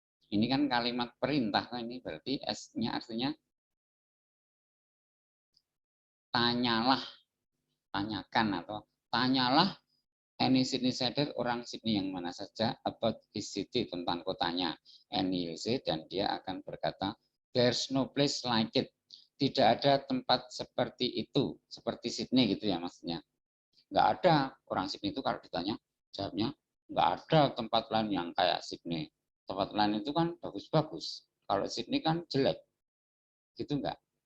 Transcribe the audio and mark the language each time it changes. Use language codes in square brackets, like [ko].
[id] Ini kan kalimat perintah, ini berarti ask-nya artinya tanyalah, tanyakan atau tanyalah [en] any Sydneysider, [id] orang Sydney yang mana saja, [en] about his city, [id] tentang kotanya. [en] And he'll say, [id] dan dia akan berkata, [en] there's no place like it. [id] Tidak ada tempat seperti itu, seperti Sydney gitu ya maksudnya. Nggak ada orang Sydney itu kalau ditanya, jawabnya nggak ada tempat lain yang kayak Sydney. Tempat lain itu kan bagus-bagus. Kalau Sydney kan jelek. Gitu enggak?